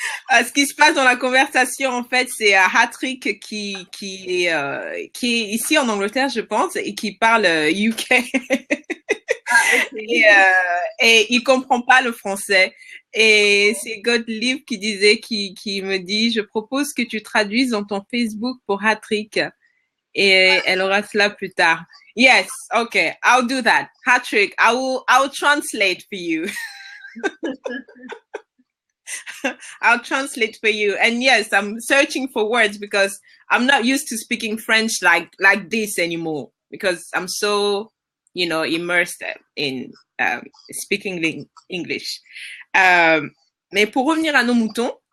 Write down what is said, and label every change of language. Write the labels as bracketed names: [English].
[French] Ce qui se passe dans la conversation, en fait, c'est Patrick qui est ici en Angleterre, je pense, et qui parle UK. [English] Okay. [French] Et il comprend pas le français. Et c'est Godlive qui me dit, je propose que tu traduises dans ton Facebook pour Patrick. Et elle aura cela plus tard. [English] Yes, okay, I'll do that. Patrick, I'll translate for you. I'll translate for you. And yes, I'm searching for words because I'm not used to speaking French like this anymore because I'm so, immersed in speaking English. [French] Mais pour revenir à nos moutons.